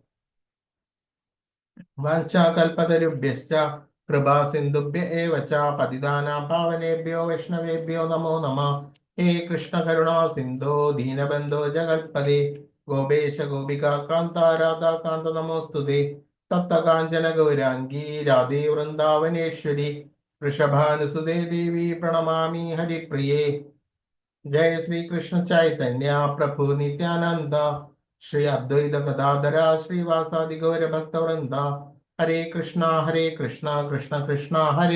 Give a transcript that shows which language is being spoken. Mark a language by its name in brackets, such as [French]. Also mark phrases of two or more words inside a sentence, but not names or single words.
[Sanskrit] വാഞ്ചാകൽപതരുഭ്യശ്ച കൃപാ സിന്ധുഭ്യ ഏവ ച പതിതാനാം പാവനേഭ്യോ വൈഷ്ണവേഭ്യോ നമോ നമഃ ഹേ കൃഷ്ണ കരുണാ സിന്ധോ ദീനബന്ധോ ജഗൽപദേ ഗോപേശ ഗോപിക കാന്ത രാധാകാന്ത നമോസ്തുതേ തപ്ത കാഞ്ചന ഗൗരാംഗീ രാധേ വൃന്ദാവനേശ്വരി വൃഷഭാനുസുതേ ദേവി പ്രണമാമി ഹരിപ്രിയേ जय श्री कृष्ण चैतन्य प्रभु नित्यानंद श्री अद्वैत गदाधरा श्रीवासादि गौर भक्त वृंदा हरे कृष्णा कृष्ण कृष्ण हरे